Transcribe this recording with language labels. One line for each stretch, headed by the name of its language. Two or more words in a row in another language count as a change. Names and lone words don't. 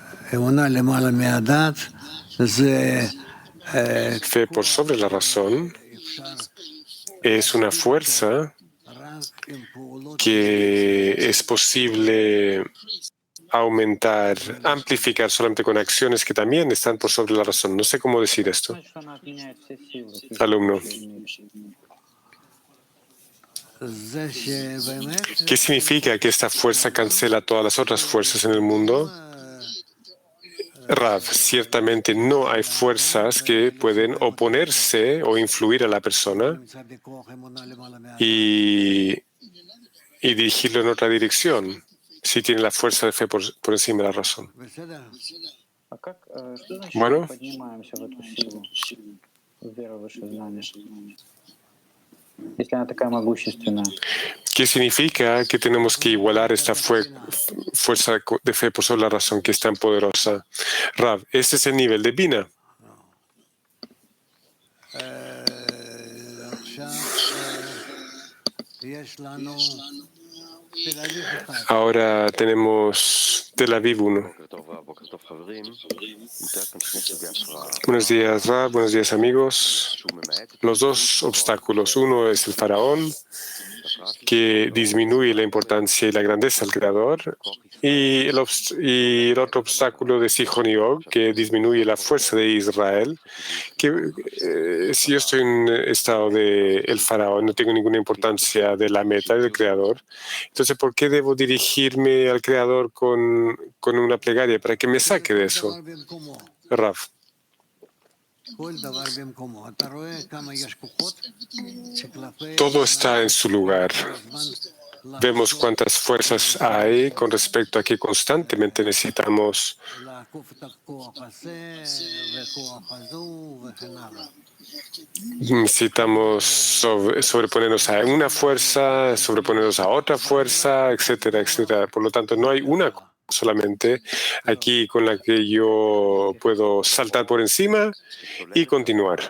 Hebrew: אמונה למעלה מהדת זה
Spanish: Fe por sobre la razón es una fuerza
Hebrew: רק עם פעולות
Spanish: que es posible aumentar, amplificar solamente con acciones que también están por sobre la razón. No sé cómo decir esto. Alumno,
Hebrew: זה שבאמת
Spanish: ¿qué significa que esta fuerza cancela todas las otras fuerzas en el mundo? Rav, ciertamente no hay fuerzas que pueden oponerse o influir a la persona
Hebrew: נמצא בכוח אמונה למעלה מהדת.
Spanish: y dirigirlo en otra dirección, si tiene la fuerza de fe por encima de la razón.
Hebrew: בסדר?
Russian: А как, что значит
Spanish: Bueno.
Russian: мы поднимаемся в эту силу, в веру в высшее знание, если она такая могущественная?
Spanish: ¿Qué significa que tenemos que igualar esta fuerza de fe por sobre la razón que es tan poderosa? Rav, ese es el nivel de Bina.
Hebrew: עכשיו יש לנו תל אביב אחד.
Spanish: Ahora tenemos Tel Aviv 1. Buenos días, Rav. Buenos días, amigos. Los dos obstáculos. Uno es el faraón, que disminuye la importancia y la grandeza del Creador, y el otro obstáculo de Sihon y Og, que disminuye la fuerza de Israel, que si yo estoy en estado del faraón, no tengo ninguna importancia de la meta del Creador, entonces ¿por qué debo dirigirme al Creador con una plegaria para que me saque de eso? Rav.
Hebrew: כל דבר במקומו. אתה רואה כמה יש כוחות שכלפי...
Spanish: Todo está en su lugar. Vemos cuántas fuerzas hay con respecto a que constantemente necesitamos
Hebrew: לעקוף את הכוח הזה וכוח הזו וכן הלאה.
Spanish: Necesitamos sobreponernos a una fuerza, sobreponernos a otra fuerza, etcétera, etcétera. Por lo tanto, no hay una solamente aquí con la que yo puedo saltar por encima y continuar.